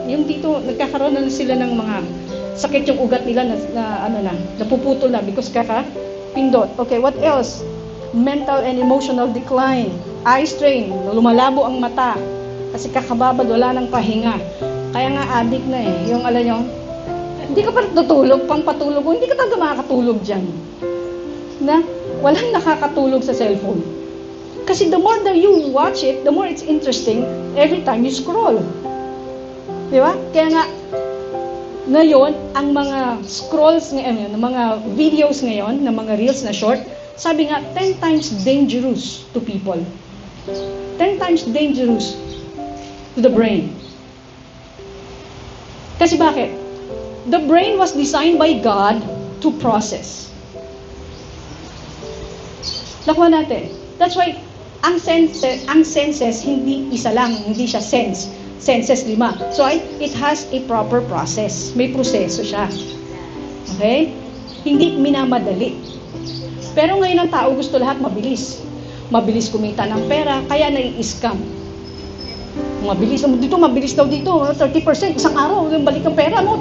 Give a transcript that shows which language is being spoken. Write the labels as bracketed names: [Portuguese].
[Filipino] Yung dito, nagkakaroon na sila ng mga sakit yung ugat nila napuputol na because pindot. [English] Okay, what else? Mental and emotional decline. Eye strain, [Filipino] lumalabo ang mata. Kasi kakababad, wala nang pahinga. Kaya nga addict na Yung alam nyo, hindi ka pa natutulog, pampatulog mo, hindi ka talaga makakatulog dyan. Walang nakakatulog sa cellphone. [English] Kasi the more that you watch it, the more it's interesting every time you scroll. [Filipino] Di ba? Kaya nga, ngayon, ang mga scrolls ngayon, mga videos ngayon, na mga reels na short, sabi nga, [English] 10 times dangerous to people. 10 times dangerous to the brain. [Filipino] Kasi bakit? [English] The brain was designed by God to process. [Filipino] Nakuha natin. [English] That's why, [Filipino] ang senses, hindi isa lang, hindi siya sense. Senses 5. [English] So, it has a proper process. [Filipino] May proseso siya. Okay? Hindi minamadali. Pero ngayon ang tao gusto lahat mabilis. Mabilis kumita ng pera, kaya nai-scam. Mabilis. Dito, mabilis daw dito. 30%, isang araw, balik ang pera mo.